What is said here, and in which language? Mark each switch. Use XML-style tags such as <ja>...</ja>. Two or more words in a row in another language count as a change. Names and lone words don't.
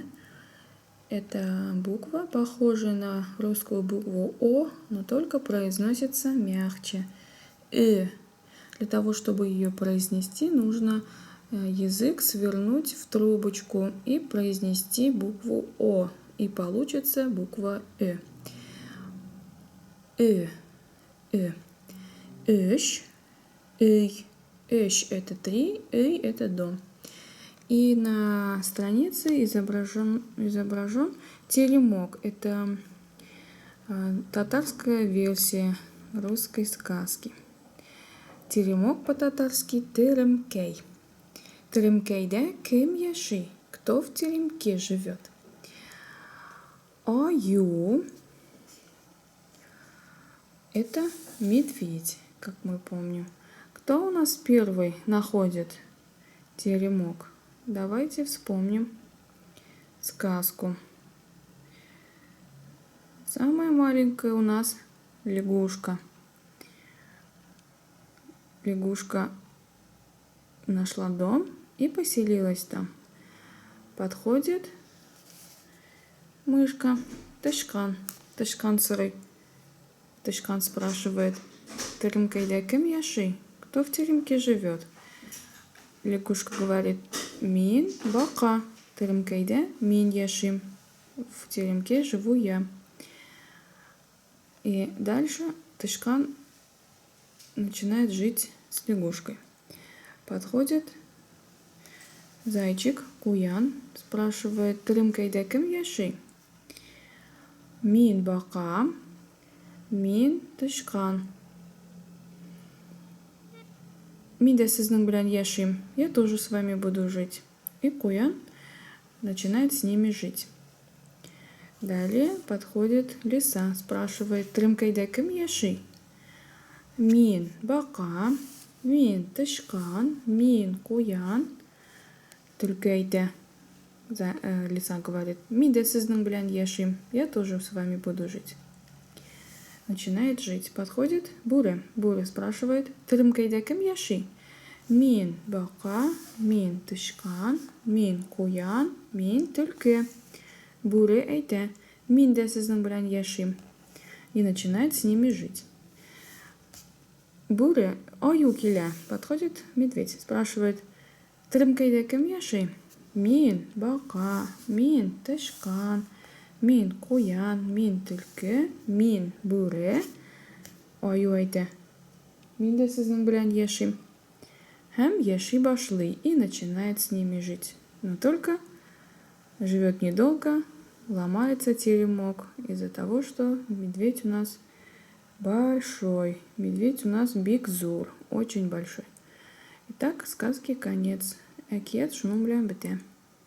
<ru>Это буква похожа на русскую букву «О», но только произносится мягче. «Э». Для того, чтобы ее произнести, нужно язык свернуть в трубочку и произнести букву «О». И получится буква «Э». «Э». «Э». «Эщ». «Эй». «Эщ» — это 3, «эй» — это до. И на странице изображен теремок. Это татарская версия русской сказки. Теремок по-татарски теремкей.</ru> <tt>Теремкейде кем яши?</tt> <ru>Кто в теремке живет? Аю — это медведь, как мы помним. Кто у нас первый находит теремок? Давайте вспомним сказку. Самая маленькая у нас лягушка. Лягушка нашла дом и поселилась там. Подходит мышка Тышкан.</ru> <tt>Тышкан сырый.</tt> <ru>Тышкан спрашивает:</ru> <tt>«Теремкейде кем яши?</tt> <ru>Кто в теремке живет?» Лягушка говорит:</ru> <tt>«Мин бака». Теремкейде мин яшим.</tt> <ru>В теремке живу я. И дальше Тышкан начинает жить с лягушкой. Подходит зайчик Куян, спрашивает:</ru> <tt>«Теремкейде кем яши?» «Мин бака, мин Тышкан». «Мин де сизнең белән яшим».</tt> <ru>Я тоже с вами буду жить. И Куян начинает с ними жить. Далее подходит лиса, спрашивает:</ru> <tt>«Теремкейде кем яши?» «Мин бака, мин Тышкан, мин Куян». «Теремкейде».</tt> <ru>Лиса говорит:</ru> <tt>«Мин де сизнең белән яшим».</tt> <ru>Я тоже с вами буду жить. Начинает жить. Подходит Буре. Буре спрашивает:</ru> <tt>«Теремкейде кем яши?» «Мин бака, мин Тышкан, мин Куян, мин Төлке». Буре әйтә: «Мин дә сезнең белән яшим».</tt> <ru>И начинает с ними жить.</ru> <tt>Буре аю килә.</tt> <ru>Подходит медведь, спрашивает:</ru> <tt>«Теремкейде кем яши?» «Мин бака, мин Тышкан, мин Куян, мин Төлке, мин Буре». Аю әйтә: «Мин дә сезнең белән яшим». Һәм яши башлый</tt> <ru>и начинает с ними жить. Но только живет недолго, ломается теремок из-за того, что медведь у нас большой. Медведь у нас биг-зур, очень большой. Итак, сказки конец.</ru> <tt>Әкият шуның белән бетә.</tt>